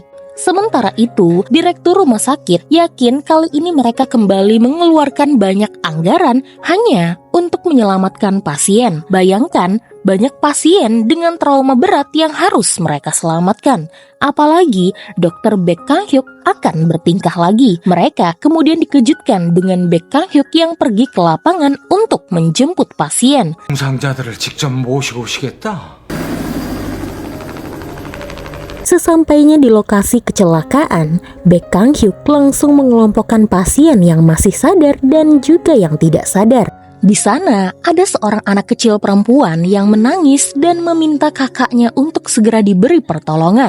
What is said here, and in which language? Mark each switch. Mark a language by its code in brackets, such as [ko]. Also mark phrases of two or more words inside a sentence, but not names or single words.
[id] Sementara itu, direktur rumah sakit yakin kali ini mereka kembali mengeluarkan banyak anggaran hanya untuk menyelamatkan pasien. Bayangkan, banyak pasien dengan trauma berat yang harus mereka selamatkan. Apalagi Dr. Baek Kang Hyuk akan bertingkah lagi. Mereka kemudian dikejutkan dengan Baek Kang Hyuk yang pergi ke lapangan untuk menjemput pasien. [ko] 부상자들을 직접 모시고 오시겠다. [id] Sesampainya di lokasi kecelakaan, Baek Kang Hyuk langsung mengelompokkan pasien yang masih sadar dan juga yang tidak sadar. Di sana, ada seorang anak kecil perempuan yang menangis dan meminta kakaknya untuk segera diberi pertolongan.